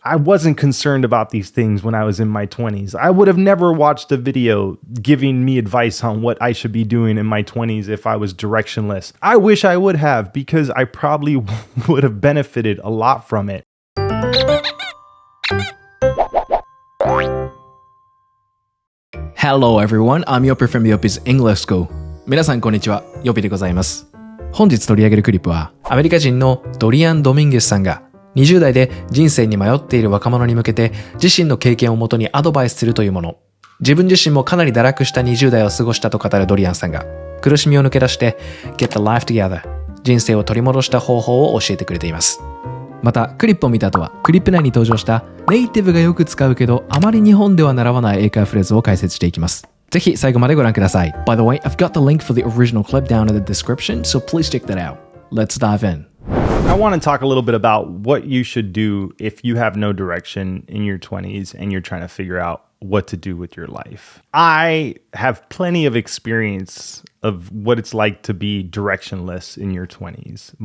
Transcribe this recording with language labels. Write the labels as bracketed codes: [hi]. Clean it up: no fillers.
[en] I wasn't concerned about these things when I was in my 20s. I would have never watched a video giving me advice on what I should be doing in my 20s if I was directionless. I wish I would have, because I probably would have benefited a lot from it. Hello everyone, I'm Yopi from yopis.english.school. [ja] 皆さんこんにちは、Yopi でございます。本日取り上げるクリップは、アメリカ人のDorian Dominguezさんが20代で人生に迷っている若者に向けて自身の経験をもとにアドバイスするというもの。自分自身もかなり堕落した20代を過ごしたと語るドリアンさんが、苦しみを抜け出して [en] Get the life together、 [ja] 人生を取り戻した方法を教えてくれています。また、クリップを見た後は、クリップ内に登場したネイティブがよく使うけどあまり日本では習わない英会話フレーズを解説していきます。ぜひ最後までご覧ください。 [en] By the way, I've got the link for the original clip down in the description, so please check that out. Let's dive in. I want to talk a little bit about what you should do if you have no direction in your 20s and you're trying to figure out what to do with your life. I have plenty of experience of what it's like to be directionless in your 20s.